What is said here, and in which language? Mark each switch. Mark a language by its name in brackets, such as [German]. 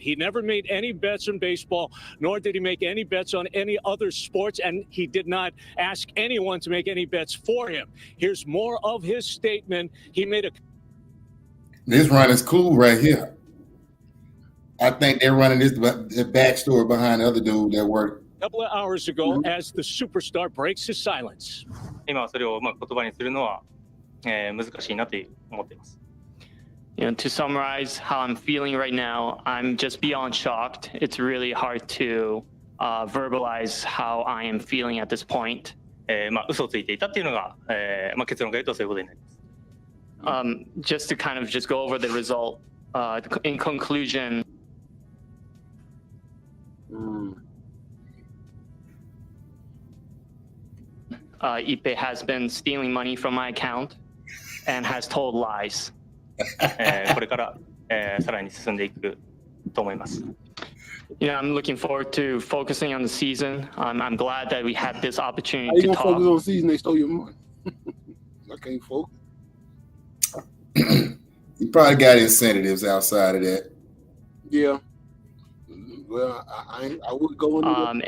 [English] He never made any bets on baseball, nor did he make any bets on any other sports, and he did not ask anyone to make any bets for him. Here's more of his statement. He made a... This run is cool right here. I think they're running this backstory behind the other dude that worked couple of hours ago as the superstar breaks his silence. [Japanese] 今はそれを言葉にするのは難しいなと思っています。 [English] To summarize how I'm feeling right now, I'm just beyond shocked. It's really hard to verbalize how I am feeling at this point. [Japanese] 嘘をついていたっていうのが結論から言うとそういうことになります。 [English] Just to kind of just go over the result, in conclusion. Ipe has been stealing money from my account and has told lies. [Japanese] これからさらに進んでいくと思います。 [English] I'm looking forward to focusing on the season. I'm glad that we had this opportunity to talk. How you gonna focus on the season? They stole your money. I can't focus. You probably got incentives outside of that. Yeah. Well, I would go into